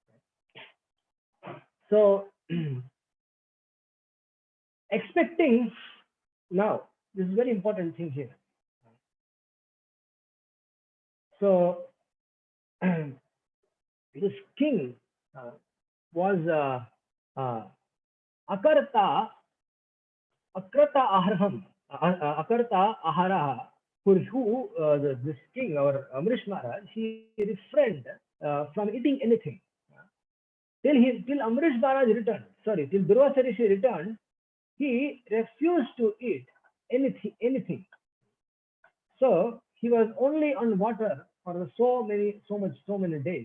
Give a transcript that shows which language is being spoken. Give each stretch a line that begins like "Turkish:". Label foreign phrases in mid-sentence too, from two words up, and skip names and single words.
English: So expecting, now this is very important thing here. So this king was akarta aharham, akarta aharaha, for who this king or Ambarish Maharaj, he refrained from eating anything till Ambarish Maharaj returned. Sorry, till Durvasa Rishi returned, he refused to eat anything. So he was only on water for so many days.